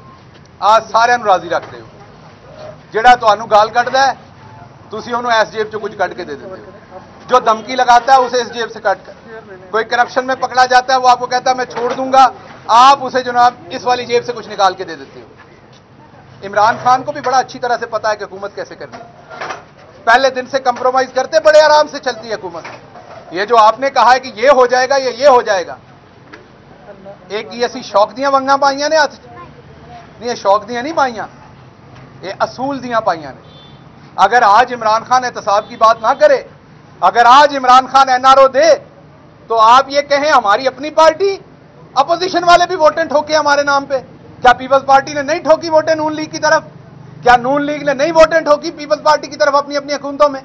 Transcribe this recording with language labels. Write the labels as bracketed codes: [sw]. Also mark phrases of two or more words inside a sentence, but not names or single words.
[ur] آج سارے راضی رکھتے ہو, جہاں تمہیں گال کٹتا ہے تھی انہوں اس جیب چ کچھ کٹ کے دے دیتے ہو, جو دھمکی لگاتا ہے اسے اس جیب سے کٹ کر, کوئی کرپشن میں پکڑا جاتا ہے وہ آپ کو کہتا ہے میں چھوڑ دوں گا, آپ اسے جناب اس والی جیب سے کچھ نکال کے دے دیتے ہو. عمران خان کو بھی بڑا اچھی طرح سے پتا ہے کہ حکومت کیسے کرنی ہے. پہلے دن سے کمپرومائز کرتے, بڑے آرام سے چلتی ہے حکومت. یہ جو آپ نے کہا ہے کہ یہ ہو جائے گا یا یہ ہو جائے گا, ایک یہ ایسی [pa] شوق دیاں ونگاں پائیاں نے [ur] ہاتھ نہیں, [pa] شوق دیاں نہیں پائیاں, [ur] یہ [pa] اصول دیاں پائیاں نے. [ur] اگر آج عمران خان احتساب کی بات نہ کرے, اگر آج عمران خان این آر او دے, تو آپ یہ کہیں ہماری اپنی پارٹی, اپوزیشن والے بھی ووٹیں ٹھوکے ہمارے نام پہ. کیا پیپلز پارٹی نے نہیں ٹھوکی ووٹیں نون لیگ کی طرف؟ کیا نون لیگ نے نہیں ووٹیں ٹھوکی پیپلز پارٹی کی طرف اپنی اپنی حکومتوں میں؟